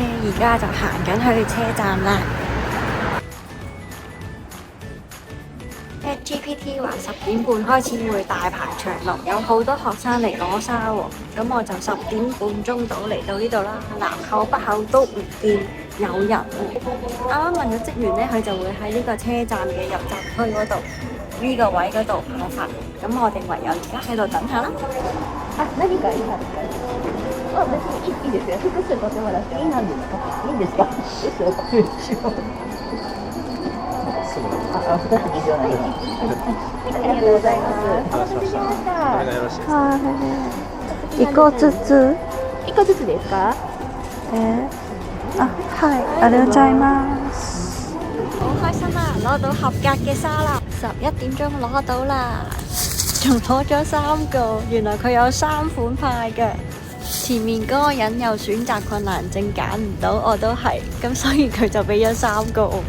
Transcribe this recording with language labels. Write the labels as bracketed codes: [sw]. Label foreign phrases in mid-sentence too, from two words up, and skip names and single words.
[yue] 而家就行緊去車站啦。ChatGPT 話10點半開始會大排長龍，有好多學生嚟攞沙喎。咁我就10點半到嚟到呢度啦。南口北口都唔見有人喎。啱啱問咗職員呢，佢就會喺呢個車站嘅入閘區嗰度呢個位嗰度派發。咁我哋唯有而家喺度等下啦。 [ja] 何かいい別にいいですよ。複数とってもらっていいなんですか？いいんですか？2つ以上のように。ありがとうございます。お待たせしました。一個ずつ。 1個ずつですか？はい、ありがとうございます。 [yue] 好開心啊！攞到合格嘅沙啦！11點鐘攞到啦，仲攞咗3個，原來佢有3款派嘅。前面嗰個人有選擇困難症揀唔到，我都係，咁所以佢就俾咗3個我。